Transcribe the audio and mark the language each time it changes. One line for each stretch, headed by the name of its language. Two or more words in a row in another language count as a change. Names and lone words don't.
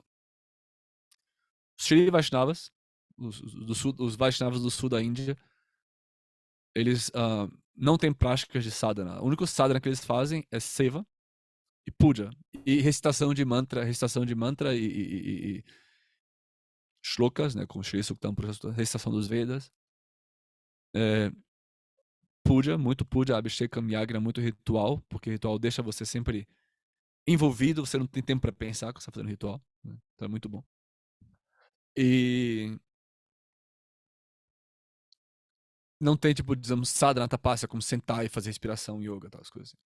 Portuguese: Os Sri Vaishnavas, os Vaishnavas do sul da Índia, eles não têm práticas de sadhana. O único sadhana que eles fazem é seva e puja. E recitação de mantra e shlokas, né, com Shri Suktam, recitação dos Vedas. muito puja, abhishekam, yagna, muito ritual, porque ritual deixa você sempre envolvido, você não tem tempo para pensar quando você está fazendo ritual, né? Então é muito bom. E não tem, tipo, digamos,
Sanskrit: sadhana tapasya,
Portuguese: como sentar e fazer respiração, yoga, tal, as coisas assim.